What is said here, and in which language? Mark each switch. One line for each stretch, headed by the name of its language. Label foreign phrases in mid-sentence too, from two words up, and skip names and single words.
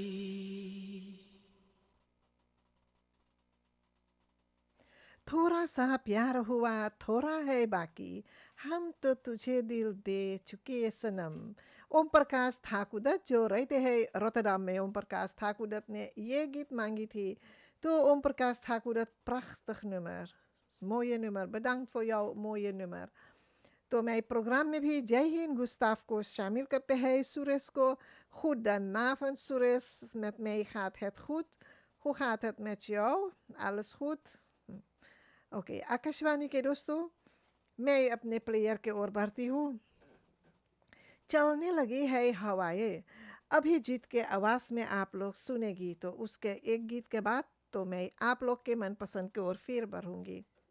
Hindi: थोड़ा सा प्यार हुआ थोड़ा है बाकी, हम तो तुझे दिल दे चुके सनम। ओम प्रकाश ठाकुरदत्त जो रहते हैं रोटरडम में, ओम प्रकाश ठाकुरदत्त ने ये गीत मांगी थी। तो ओम प्रकाश ठाकुरदत्त,
Dutch: prachtig nummer, mooie nummer, bedankt voor jouw mooie nummer।
Hindi: तो मैं programma में भी जय हिंद गुस्ताफ को शामिल करते हैं, सुरेश को।
Dutch: Goedenavond Suresh, met mij gaat het goed. Hoe gaat het met jou? Alles goed?
Hindi: ओके, आकाशवाणी के दोस्तों, मैं अपने प्लेयर के ओर बढ़ती हूँ। चलने लगी है हवाएं, अभिजीत के आवाज़ में आप लोग सुनेगी। तो उसके एक गीत के बाद तो मैं आप लोग के मनपसंद की ओर फिर बढ़ूँगी।